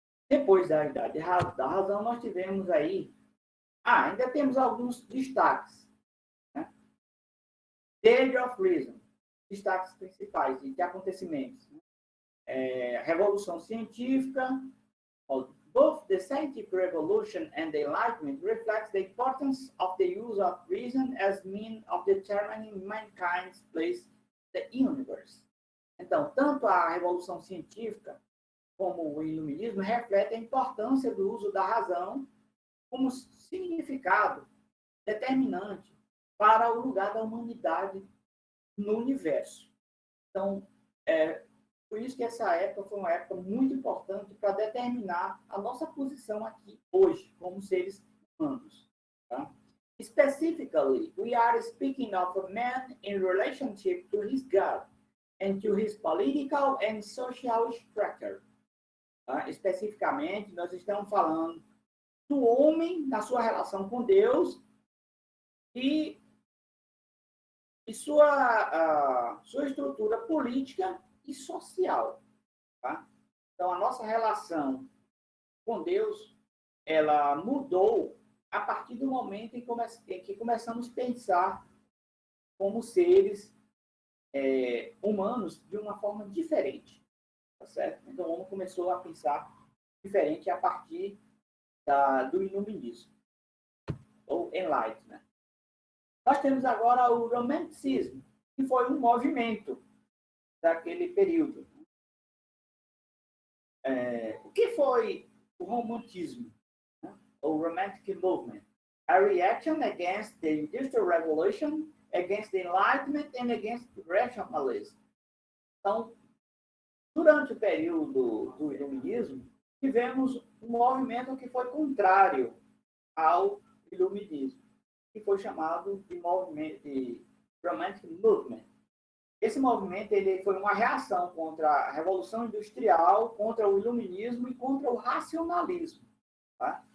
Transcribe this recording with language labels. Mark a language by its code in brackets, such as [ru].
[pt] Depois da idade da razão, nós tivemos aí... ainda temos alguns destaques. Né? The Age of Reason. Destaques principais de acontecimentos. Né? Revolução Científica. [en] Both the scientific revolution and the Enlightenment reflects the importance of the use of reason as means of determining mankind's place in the universe. [pt] Então, tanto a Revolução Científica como o Iluminismo refletem a importância do uso da razão como significado determinante para o lugar da humanidade no universo. Então, por isso que essa época foi uma época muito importante para determinar a nossa posição aqui hoje, como seres humanos. Tá? [en] Specifically, we are speaking of a man in relationship to his God and to his political and social structure. [pt] Tá? Especificamente, nós estamos falando do homem na sua relação com Deus e sua estrutura política e social. Tá? Então, a nossa relação com Deus, ela mudou a partir do momento em que começamos a pensar como seres humanos de uma forma diferente. Tá certo? Então, o homem começou a pensar diferente a partir do Iluminismo, ou Enlightenment. Nós temos agora o Romanticismo, que foi um movimento daquele período. O que foi o romantismo? O Romantic Movement? [en] A reaction against the Industrial Revolution, against the Enlightenment and against rationalism. [pt] Então, durante o período do Iluminismo, tivemos um movimento que foi contrário ao Iluminismo, que foi chamado de movimento de Romantic Movement. Esse movimento ele foi uma reação contra a Revolução Industrial, contra o Iluminismo e contra o racionalismo. Tá?